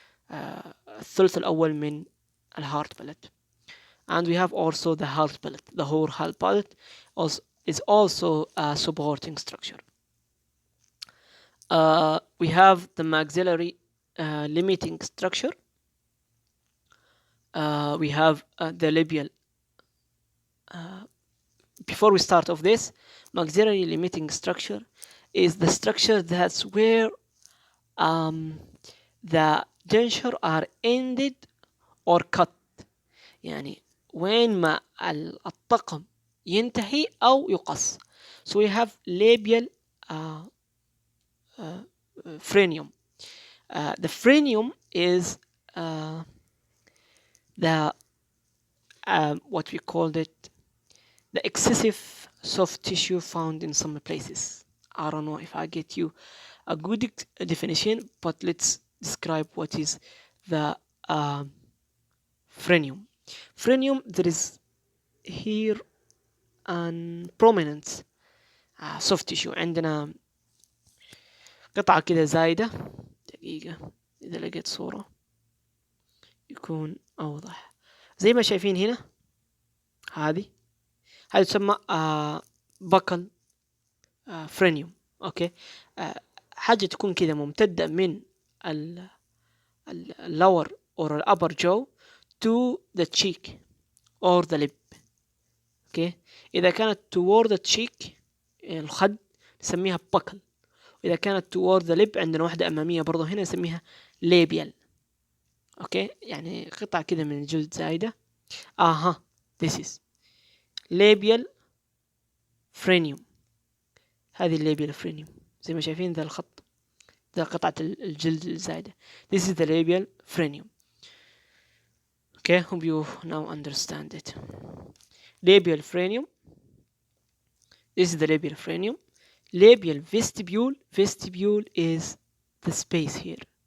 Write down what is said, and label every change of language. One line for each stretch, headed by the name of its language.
Arabic: الثلث الأول من hard palate.
English: And we have also the hard palate. The whole hard palate is also a supporting structure. We have the maxillary limiting structure. We have the labial. Before we start off this, maxillary limiting structure is the structure that's where the denture are ended or cut.
Arabic: يعني وين ما الطقم ينتهي أو يقص.
English: So we have labial phrenium. The phrenium is the what we called it, the excessive soft tissue found in some places. I don't know if I get you a good definition, but let's describe what is the phrenium. Phrenium, there is here an prominent soft tissue.
Arabic: عندنا قطعة كده زايدة. دقيقة إذا لقيت صورة يكون أوضح. زي ما شايفين هنا, هذه تسمى بكل فرينيوم. اوكي, حاجة تكون كده ممتدة من
English: lower or upper jaw to the cheek or the lip.
Arabic: اوكي, إذا كانت
English: toward the cheek
Arabic: الخد نسميها buccal, وإذا كانت
English: toward the lip
Arabic: عندنا واحدة أمامية برضو هنا نسميها labial. اوكي, يعني قطعة كده من الجلد زايدة.
English: this is labial phrenium.
Arabic: هذه الليبيال phrenium زي ما شايفين ذا الخط, ذا قطعة الجلد الزايدة.
English: This is the labial phrenium. Okay, hope you now understand it. Labial phrenium. This is the labial phrenium. Labial vestibule. Vestibule is the space here.